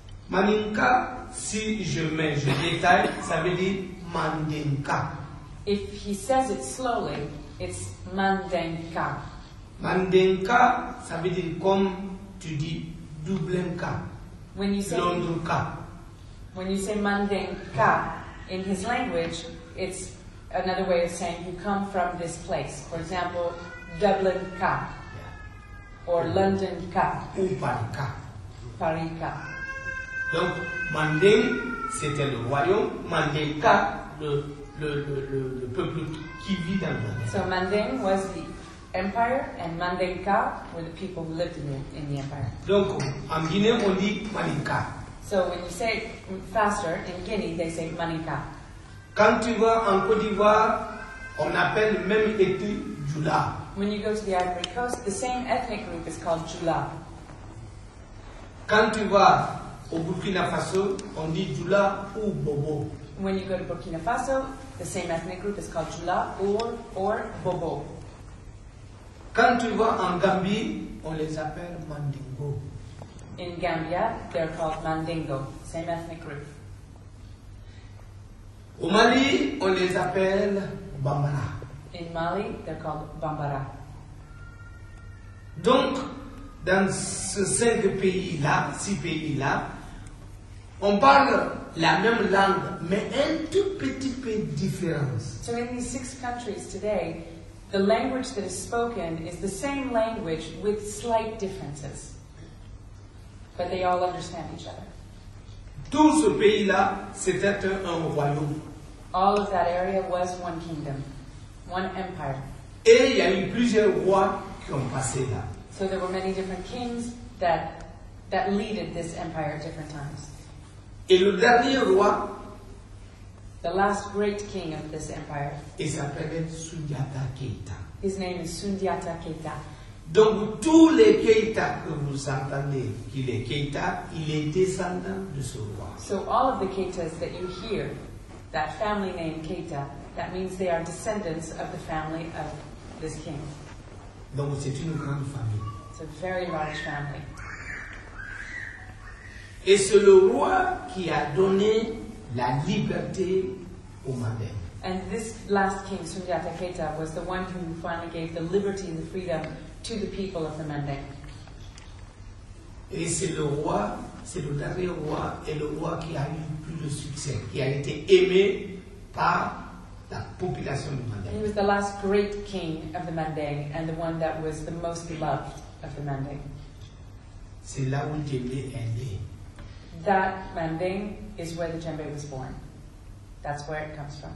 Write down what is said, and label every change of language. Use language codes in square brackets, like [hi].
[fr] Maninka, si je détaille, ça veut dire Mandinka. If he says it slowly, it's Mandenka. Mandinka, ça veut dire comme tu dis Dublinka, [en] When you say [fr] Londonka. [en] Mandenka in his language, it's another way of saying you come from this place. For example, Dublin Ka, or London Ka, [fr] ou Paris Ka. [en] Paris Ka. [fr] Donc, Manding, c'était le royaume, Manding Ka, le peuple qui vit dans le Manding. [en] So Manding was the empire, and Manding Ka were the people who lived in the empire. [fr] Donc, en Guinée, on dit Manding Ka. [en] So when you say it faster, in Guinea they say Maninka. [fr] Quand tu vas en Côte d'Ivoire, on appelle le même ethnie Djoula. [en] When you go to the Ivory Coast, the same ethnic group is called Djoula. [fr] Quand tu vas au Burkina Faso, on dit Djoula ou Bobo. [en] When you go to Burkina Faso, the same ethnic group is called Djoula or Bobo. [fr] Quand tu vas en Gambie, on les appelle Mandingo. [en] In Gambia, they're called Mandingo, same ethnic group. [fr] Au Mali, on les appelle Bambara. [en] In Mali, they're called Bambara. [fr] Donc, dans ces 6 pays-là, on parle la même langue, mais un tout petit peu différente. [en] So in these 6 countries today, the language that is spoken is the same language with slight differences. But they all understand each other. [fr] Tout ce pays-là, c'était un royaume. [en] All of that area was one kingdom, one empire. [fr] Et il y a eu plusieurs rois qui ont passé là. [en] So there were many different kings that leaded this empire at different times. [fr] Et le dernier roi, [en] The last great king of this empire, [fr] il s'appelait Sundiata Keita. [en] his name is Sundiata Keita. [fr] Donc tous les Keita que vous entendez qu'il est Keita, il est descendant de ce roi. [en] So all of the Keitas that you hear, that family name Keita, that means they are descendants of the family of this king. [fr] Donc c'est une grande famille. [en] It's a very large family. [fr] Et c'est le roi qui a donné la liberté aux Mandingues. [en] And this last king, Sundiata Keita, was the one who finally gave the liberty and the freedom to the people of the Manding. [fr] Et c'est le roi, c'est le dernier roi et le roi qui a eu plus de succès, qui a été aimé par la population du [en] He [fr] Manding. [en] was the last great king of the Manding and the one that was the most beloved of the Manding. [fr] C'est là où Djembe est né. [en] That Manding is where the Djembe was born. That's where it comes from.